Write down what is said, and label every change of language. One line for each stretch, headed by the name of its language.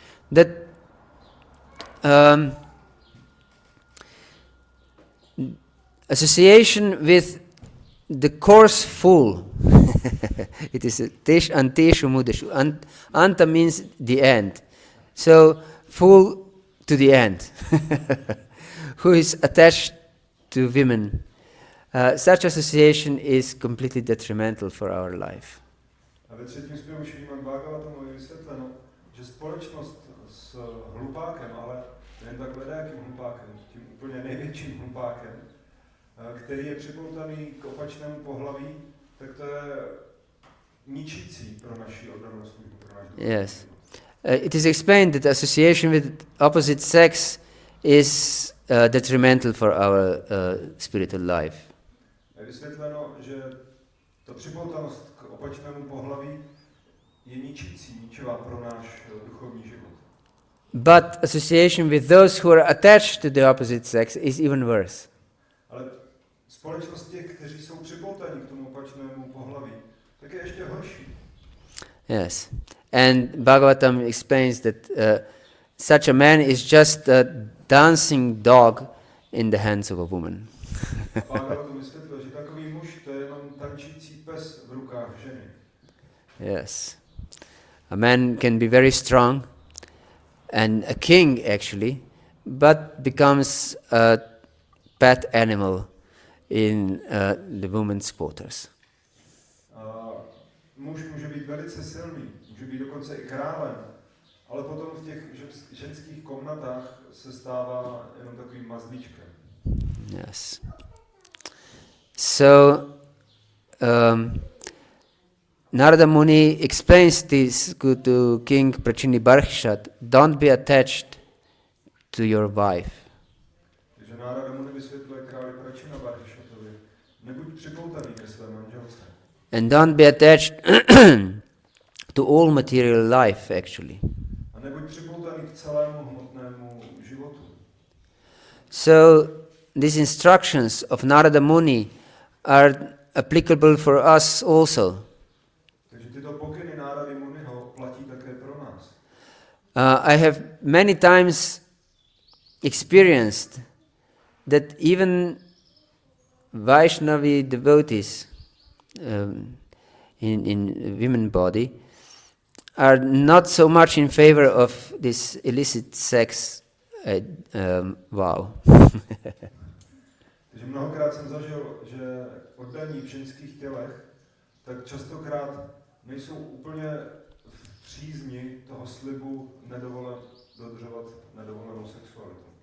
English: That association with the coarse fool it is
Sanskrit: anteshu mudeshu.
English: Anta means the end. So fool to the end. Who is attached to women. Such association is completely detrimental for our life.
Czech: A ve třetím zpěvu Šrímad Bhagavatamu je vysvětleno, že společnost s hlupákem, ale jen tak ledajakým hlupákem, tím úplně největším hlupákem, který je připoutaný k opačnému pohlaví, tak to je ničící pro naši oddanou službu, pro náš život.
English: Yes. It is explained that association with opposite sex is detrimental for our spiritual life.
Czech: Je vysvětleno, že ta připoutanost k opačnému pohlaví je ničivá pro náš duchovní život.
English: But association with those who are attached to the opposite sex is even worse.
Czech: Ale společnost těch, kteří jsou připoutaní k tomu opačnému pohlaví, tak je ještě horší.
English: Yes. And Bhagavatam explains that such a man is just a dancing dog in the hands of a woman.
Czech: Bhagavatam vysvětluje, že takový muž to je jenom tančící pes v rukách ženy.
English: Yes. A man can be very strong and a king actually, but becomes a pet animal in the women's quarters.
Czech: Muž může být velice silný, může být dokonce i králem, ale potom v těch ženských komnatách se stává jenom takovým mazlíčkem.
English: Yes. So, Narada Muni explains this to King Prachini Barhishat, don't be attached to your wife.
Czech: Takže Narada Muni vysvětluje králi Prachina Barhishatovi, nebuď připoutaný ke své manželce.
English: And don't be attached to all material life, actually.
Czech: A nebuď připoutaný k celému hmotnému životu.
English: So, these instructions of Narada Muni are applicable for us also.
Czech: Takže tyto pokyny Nárady Muniho platí také pro nás.
English: I have many times experienced that even Vaishnavi devotees in women body are not so much in favor of this illicit sex vow.
Czech: Takže mnohokrát jsem zažil, že oddaní v ženských tělech tak častokrát nejsou úplně v přízni toho slibu dodržovat nedovolenou sexualitu.